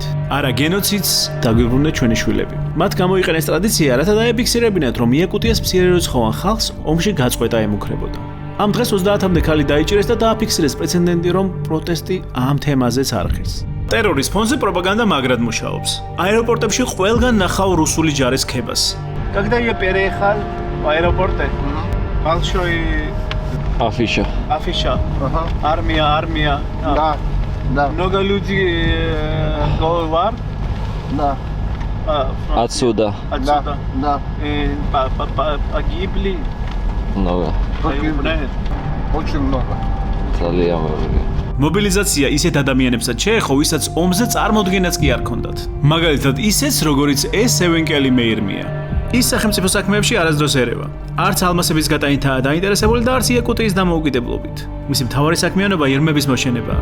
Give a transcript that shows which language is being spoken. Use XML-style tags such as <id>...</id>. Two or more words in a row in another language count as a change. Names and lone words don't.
<ka>არა გენოციდს, დაგვიბრუნეთ ჩვენი შვილები. მათ გამოიყენეს ტრადიცია, რათა დაეფიქსირებინათ, რომ იაკუტიას მცირერიცხოვან ხალხს ომში გაწყვეტა ემუქრებოდა. ამ დღეს 30-მდე ქალი დაიჭირეს და დააფიქსირეს პრეცედენტი, რომ პროტესტი ამ თემაზეც არხეს. ტერორის ფონზე პროპაგანდა მაგრად მუშაობს. აეროპორტებში ყველგან ნახავ რუსული ჯარის ქებას.</ka> <ru>Когда я переехал в аэропорт, большой афиша. Армия. Да. Много людей говорят. Да. Отсюда. Да. Погибли. Много. Очень много.</ru> <ka>ძალიან ბევრი. მობილიზაცია ისეთ ადამიანებსაც შეეხო, ვისაც ომზე წარმოდგენაც კი არ ჰქონდათ. მაგალითად, ისეც, როგორიც ეს ევენკელი მეირმია. ის სახელმწიფო საქმეებში არასდროს ერევა. არც ალმასების გატანითაა დაინტერესებული და არც იაკუტიის დამოუკიდებლობით. მისი მთავარი საქმიანობა ირმების მოშენებაა.</ka>